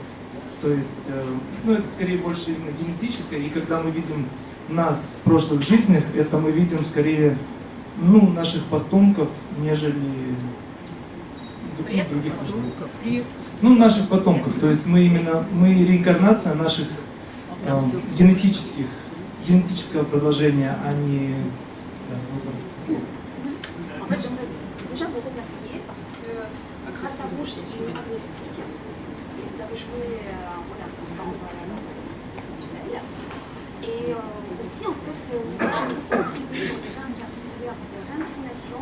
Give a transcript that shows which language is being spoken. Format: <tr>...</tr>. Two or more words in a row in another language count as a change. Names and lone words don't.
<ru>То есть, это скорее больше именно генетическое, и когда мы видим нас в прошлых жизнях, это мы видим скорее наших потомков, нежели других людей. Наших потомков. То есть мы реинкарнация наших генетического продолжения, а не...</ru> <fr>En fait, j'aimerais déjà vous remercier parce que grâce à vous, je suis devenue agnostique. Et vous avez joué un rôle important dans la vie spirituelle. Et aussi, en fait, moi, j'ai une petite attribution de réincarnation.</fr>